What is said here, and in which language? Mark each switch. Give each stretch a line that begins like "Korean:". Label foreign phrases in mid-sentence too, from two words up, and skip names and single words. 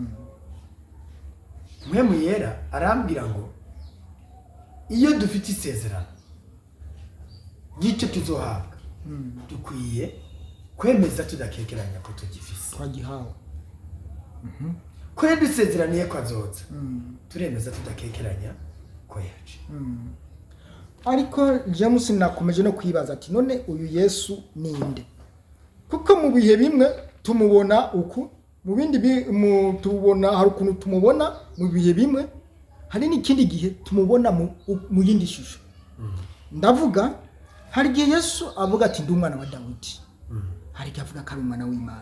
Rundi: Mwemu yera arambwira ngo iyo dufite isezerano y'icyo tuzohabwa, dukwiye kwemeza tudakekeranya ko tugifise. Twagihawe. Ko yadusezeraniye ko azoza. Turemeza tudakekeranya ko yaje. Ariko James nakomeje no kwibaza ati none uyu Yesu ninde? Kuko mu bihe bimwe tumubona uku, mu bindi tubona hari ukuntu tumubona mu bihe bimwe, hari n'ikindi gihe tumubona mu yindi shusho. Ndavuga hari igihe Yesu avuga ati ndi umwana wa Dawidi, hari igihe avuga ko ari umwana w'Imana.